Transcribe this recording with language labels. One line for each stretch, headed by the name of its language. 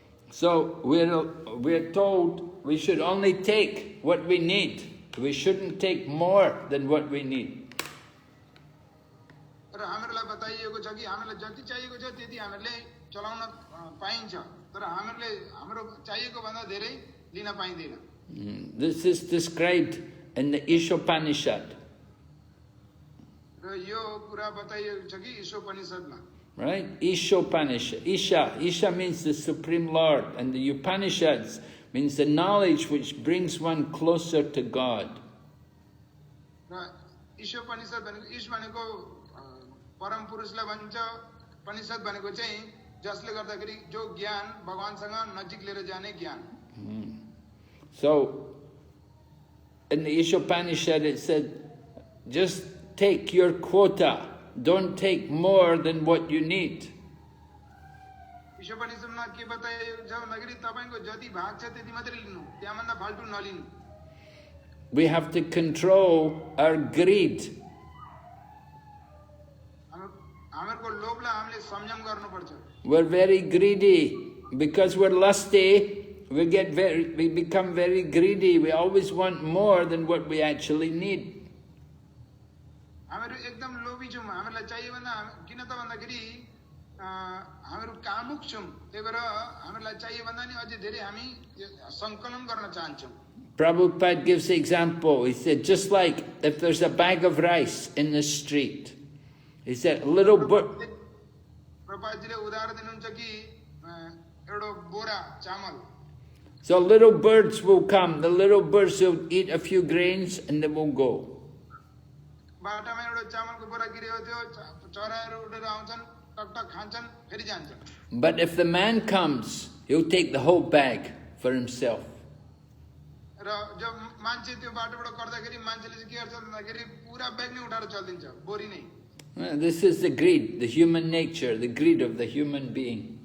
English: So we're told we should only take what we need. We shouldn't take more than what we need.
Nepali: तर हामीहरुलाई बताइएको छ कि हामीलाई जति चाहिएको छ त्यति हामीहरुले चलाउन पाइन्छ तर हामीहरुले हाम्रो चाहिएको भन्दा धेरै लिन पाइदैन.
English: This is described in the Ishopanishad.
Nepali: र यो कुरा बताइएको छ कि ईशोपनिषदमा.
English: Right? Ishopanishad. Isha means the Supreme Lord, and the Upanishads means the knowledge which brings one closer to God.
Nepali: र ईशोपनिषद भनेको ईश भनेको परम पुरुषलाई भन्छ. उपनिषद भनेको चाहिँ जसले गर्दाखेरि जो ज्ञान भगवानसँग नजिक लिएर जाने ज्ञान.
English: So in the Ishopanishad it said, just take your quota. Don't take more than what you need.
Nepali: ईशोपनिषदमा के बताइएको छ भन्दाखेरि तपाईको जति भाग छ त्यति मात्रै लिनु त्यहाँभन्दा फाल्टु नलिनु.
English: We have to control our greed.
Nepali: हामीहरुको लोभलाई हामीले संयम गर्नुपर्छ.
English: We're very greedy. Because we're lusty, we become very greedy. We always want more than what we actually need.
Nepali: हामीहरू एकदम लोभी छौँ हामीलाई चाहियो भन्दा किन त भन्दाखेरि हामीहरू कामुक छौँ त्यही भएर हामीलाई चाहियो भन्दा नि अझै धेरै हामी सङ्कलन गर्न चाहन्छौँ
English: Prabhupada gives the example. He said, just like if there's a bag of rice in the street, he said, a little bird.
Nepali: प्रभुपादजीले उदाहरण दिनुहुन्छ कि एउटा बोरा चामल
English: So little birds will come. The little birds will eat a few grains and they will go.
Nepali: बाटामा एउटा चामलको बोरा गिरेको थियो चराहरू उडेर आउँछन् टकटक खान्छन् फेरि जान्छन्
English: But if the man comes, he'll take the whole bag for himself.
Nepali: र जब मान्छे त्यो बाटोबाट गर्दाखेरि मान्छेले चाहिँ के गर्छ भन्दाखेरि पुरा ब्याग नै उठाएर चल्दिन्छ बोरी नै
English: This is the greed, the human nature, the greed of the human being.